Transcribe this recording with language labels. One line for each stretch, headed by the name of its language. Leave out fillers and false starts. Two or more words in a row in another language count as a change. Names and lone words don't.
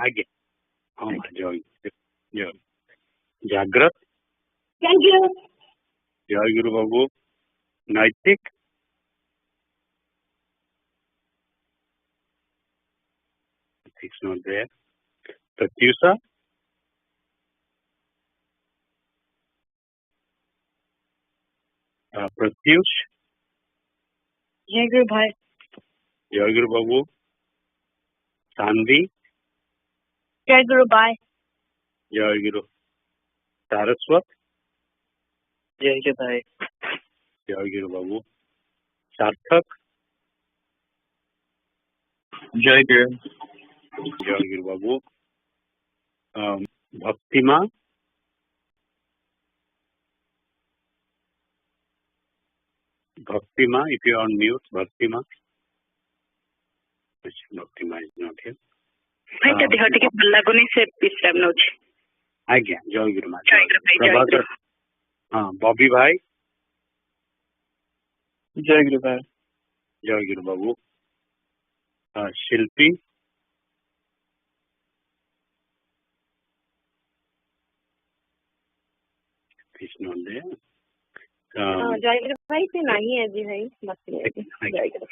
Odia: ଆଜ୍ଞା ହଁ ମା ଜୟ ଜୟ। ଜାଗ୍ରତ। ଜୟ ଗୁରୁ। ଜୟ ଗୁରୁ ବାବୁ। ନୈତିକ।
English: It's not there. Pratyusha. Pratyush.
Odia: ଜୟ ଗୁରୁ ଭାଇ। ଜୟ ଗୁରୁ ବାବୁ। Sandhi. ଜୟ ଗୁରୁ ଭାଇ। ଜୟ ଗୁରୁ। Saraswat. ଜୟ ଗୁରୁ ଭାଇ। ଜୟ ଗୁରୁ ବାବୁ। ସାର୍ଥକ। ଜୟ ଗୁରୁ। ଜୟ ଗୁରୁ ବାବୁ। ଭକ୍ତିମା।
English: Bhaktima, if you are on mute, Bhaktima. Bhaktima is not here.
Odia: ଭାଇ ତା ଦେହ ଟିକେ ଭଲ ଲାଗୁନି ସେ ବିଶ୍ରାମ ନଉଛି। ଆଜ୍ଞା ଜୟ ଗୁରୁ ମା। ଜୟ ଗୁରୁ ଭାଇ। ଜୟ ଗୁରୁ। ହଁ ବବି ଭାଇ। ଜୟ ଗୁରୁ ଭାଇ। ଜୟ ଗୁରୁ ବାବୁ। ଶିଳ୍ପୀ। ଜୟ ଗୁରୁ ଭାଇ ସେ ନାହିଁ ଆଜି ଭାଇ ବସିନି ଆଜି। ଜୟ ଗୁରୁ।